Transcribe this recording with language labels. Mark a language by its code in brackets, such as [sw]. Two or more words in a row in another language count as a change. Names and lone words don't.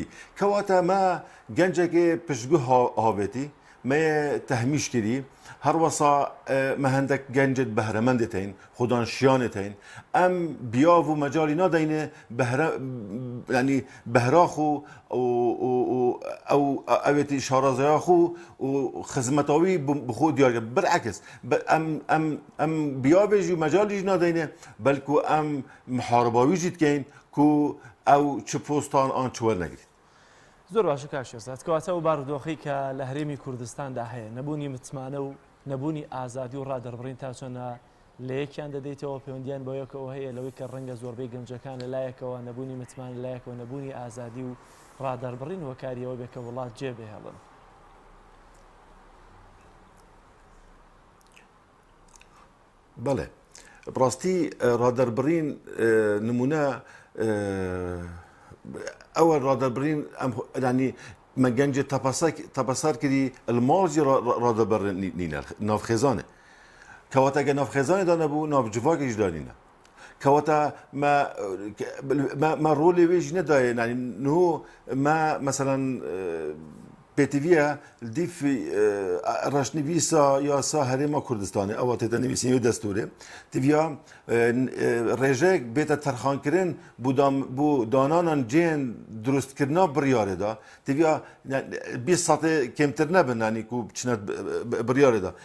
[ku] Kewata me gencekê piştgû havêtî, me yê tehmîş kirî, her wesa me hendek gencet behremendê tên, xudan şiyanê tên, em biyav û mecalî nadayne yanî behra xwe ew evêtî şarazaya xwe û xizmetawî bi xwe diyar kirin. Bilekis em biyavê jî mecalî jî nadayne belkû em miharibawî jî dikeyn ku ew çi postan an çi wernegrin. [ckb] زۆر باشە کاکشێزاد کەواتە و بارودۆخی کە لە هەرێمی کوردستاندا هەیە نەبوونی متمانە و نەبوونی ئازادی و ڕادەربڕین تا چۆنە لە یەکیان دەدەیتەوە پەیوەندیان بۆ یەکەوە هەیە لەوەی کە ڕەنگە زۆربەی گەنجەکان لە لایەکەوە نەبوونی متمان لایەکەوە نەبوونی ئازادی و ڕادەربڕین وەکاریەوە بێکە وڵات جێبێ هەڵن. [ku] بەڵێ بڕاستی ڕادەربڕین نمونە ئەوە ڕادەربڕین ینی me gencê tepesar kirî li mal jî radebirîn nîne navxêzanê. Kewata ge navxêzanê da nebû navcivakê jî da nîne. Kewata me rolê wê jî nedaye yanî niho me meselan pêtiviye dîf reşnivîsa yasa Herêma Kurdistanê ewa têde nivîsîn wê destûrê tiviya rêjek bête terxankirin bû dananan cihên durustkirina biryarê da tiviya 20 satê kêmtir nebin yanî ku biçine biryarê da.